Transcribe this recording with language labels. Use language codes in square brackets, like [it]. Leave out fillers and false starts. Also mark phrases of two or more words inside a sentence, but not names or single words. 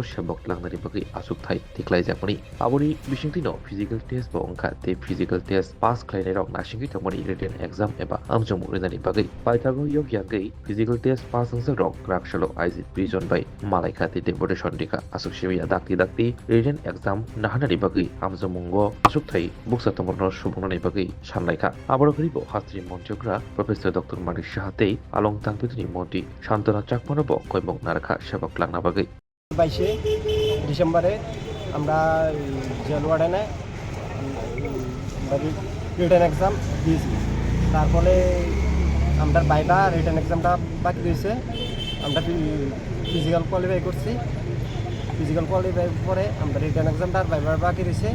[trp] sebok langnani bagui asukthai tiklaijakmani aboni bisingtino [en] physical test [trp] bo ongkha te [en] physical test pass [trp] khlainai rok nasingi tongmani [en] written exam [trp] eba amjamung rinani bagui paithago yok yagai [en] physical test pass [trp] angsa rok raksalo aizi prison by malaika te deputation dika asuk shimiya dakti [en] written exam [trp] nahanani bagui amjamungo asukthai buksa tongmarno subongnani bagui sanlaika abaro gribo hastri montiokra professor dr manik shahate alongtang betini monti shantana chakmanobo koimong narakha sebok langna bagui [bn] 22 ডিসেম্বরে আমরা জেল ওয়ার্ডেনে [en] written exam [bn] দিয়েছি। তারপরে আমরা বাইবা [en] written exam-টা [bn] বাকি রয়েছে। আমরা [en] physical qualify [bn] করছি। [en] physical qualify [bn] পরে আমরা [en] written exam-টা [bn] বাইবার বাকি রয়েছে।